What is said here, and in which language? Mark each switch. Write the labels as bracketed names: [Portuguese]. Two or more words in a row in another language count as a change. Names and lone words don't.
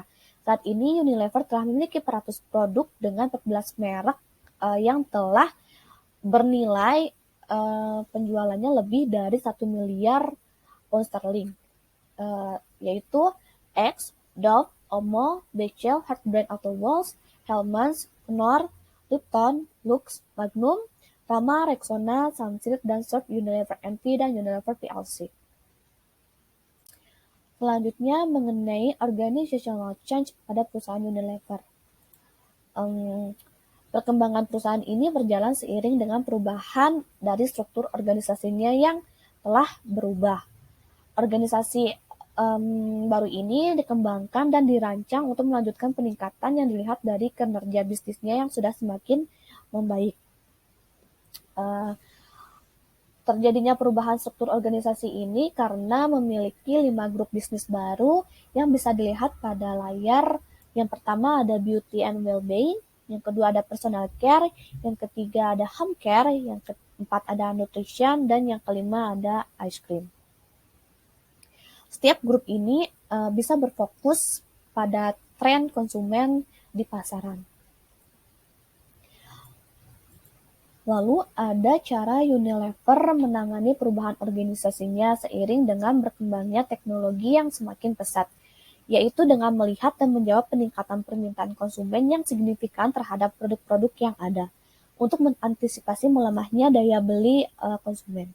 [Indonesian] Saat ini Unilever telah memiliki 400 produk dengan 14 merek yang telah bernilai penjualannya lebih dari 1 miliar pound sterling, yaitu X, Dove, Omo, Becel, Heartbrand Autowals, Hellmann's, Knorr, Lipton, Lux, Magnum, Rama, Rexona, Sunsilk, dan Surf, Unilever NV, dan Unilever PLC. Selanjutnya mengenai [English] organizational change [Indonesian] pada perusahaan Unilever. Perkembangan perusahaan ini berjalan seiring dengan perubahan dari struktur organisasinya yang telah berubah. Organisasi baru ini dikembangkan dan dirancang untuk melanjutkan peningkatan yang dilihat dari kinerja bisnisnya yang sudah semakin membaik. Terjadinya perubahan struktur organisasi ini karena memiliki 5 grup bisnis baru yang bisa dilihat pada layar. Yang pertama ada [English] beauty and well-being, [Indonesian] yang kedua ada [English] personal care, [Indonesian] yang ketiga ada [English] home care, [Indonesian] yang keempat ada nutrition, dan yang kelima ada [English] ice cream. [Indonesian] Setiap grup ini bisa berfokus pada tren konsumen di pasaran. Lalu ada cara Unilever menangani perubahan organisasinya seiring dengan berkembangnya teknologi yang semakin pesat, yaitu dengan melihat dan menjawab peningkatan permintaan konsumen yang signifikan terhadap produk-produk yang ada, untuk mengantisipasi melemahnya daya beli konsumen.